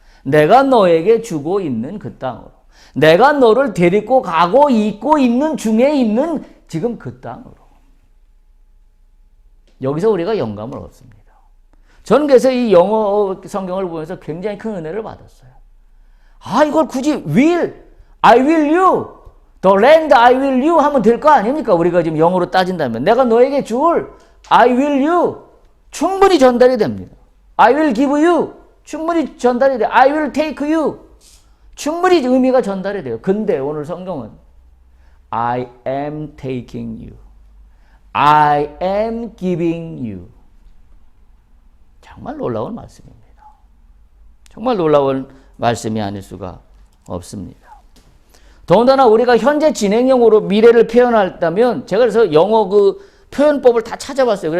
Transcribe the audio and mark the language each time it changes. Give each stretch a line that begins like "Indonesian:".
Korean: 내가 너에게 주고 있는 그 땅으로. 내가 너를 데리고 가고 있고 있는 중에 있는 지금 그 땅으로. 여기서 우리가 영감을 얻습니다. 저는 그래서 이 영어 성경을 보면서 굉장히 큰 은혜를 받았어요. 아, 이걸 굳이
English: I will you, the land I will you
Korean: 하면 될 거 아닙니까? 우리가 지금 영어로 따진다면. 내가 너에게 줄
English: I will you
Korean: 충분히 전달이 됩니다.
English: I will give you
Korean: 충분히 전달이 돼요.
English: I will take you
Korean: 충분히 의미가 전달이 돼요. 근데 오늘 성경은
English: I am taking you. I am giving you.
Korean: 정말 놀라운 말씀입니다. 정말 놀라운 말씀이 아닐 수가 없습니다. 더군다나 우리가 현재 진행형으로 미래를 표현한다면 제가 그래서 영어 그 표현법을 다 찾아봤어요.